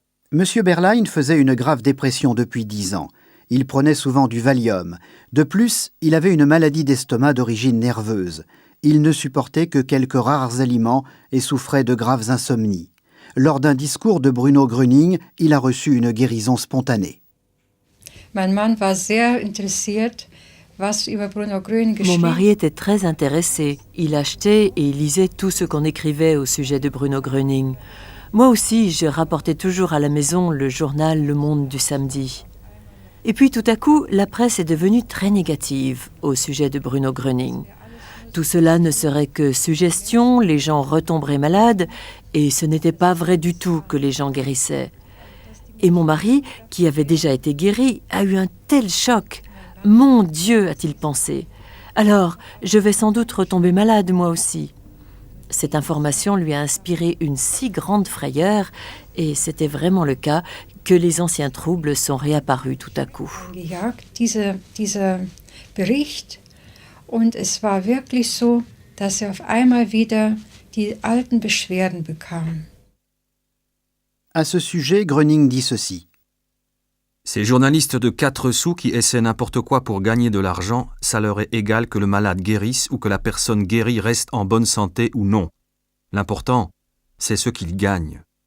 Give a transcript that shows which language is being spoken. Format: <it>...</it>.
<fr>Monsieur Berlein faisait une grave dépression depuis 10 ans. Il prenait souvent du Valium. De plus, il avait une maladie d'estomac d'origine nerveuse. Il ne supportait que quelques rares aliments et souffrait de graves insomnies. Lors d'un discours de Bruno Gröning, il a reçu une guérison spontanée.</fr> <de>Mein Mann war sehr interessiert, was über Bruno Gröning geschrieben.</de> <fr>Mon mari était très intéressé. Il achetait et il lisait tout ce qu'on écrivait au sujet de Bruno Gröning. Moi aussi, je rapportais toujours à la maison le journal Le Monde du samedi. Et puis tout à coup, la presse est devenue très négative au sujet de Bruno Gröning. Tout cela ne serait que suggestion, les gens retomberaient malades, et ce n'était pas vrai du tout que les gens guérissaient. Et mon mari, qui avait déjà été guéri, a eu un tel choc. Mon Dieu, a-t-il pensé. Alors, je vais sans doute retomber malade moi aussi. Cette information lui a inspiré une si grande frayeur, et c'était vraiment le cas, que les anciens troubles sont réapparus tout à coup.</fr> <de>Dieser Bericht, und es war wirklich so, dass auf einmal wieder die alten Beschwerden bekam.</de> <fr>À ce sujet, Gröning dit ceci. Ces journalistes de 4 sous qui essaient n'importe quoi pour gagner de l'argent, ça leur est égal que le malade guérisse ou que la personne guérie reste en bonne santé ou non. L'important, c'est ce qu'ils gagnent.</fr>